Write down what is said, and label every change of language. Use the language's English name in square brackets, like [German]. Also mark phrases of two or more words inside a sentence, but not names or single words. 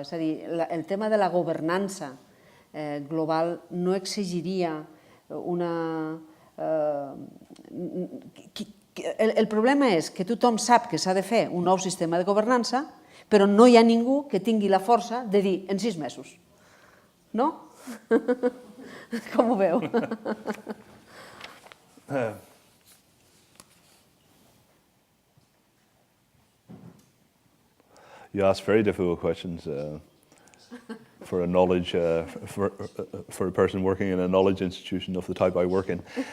[Catalan] És a dir, el tema de la governança global no exigiria una... El problema és que tothom sap que s'ha de fer un nou sistema de governança, però no hi ha ningú que tingui la força de dir en 6 mesos. No? Com ho veu? [English] You ask very difficult questions for a knowledge, for a person working in a knowledge institution of the type I work in.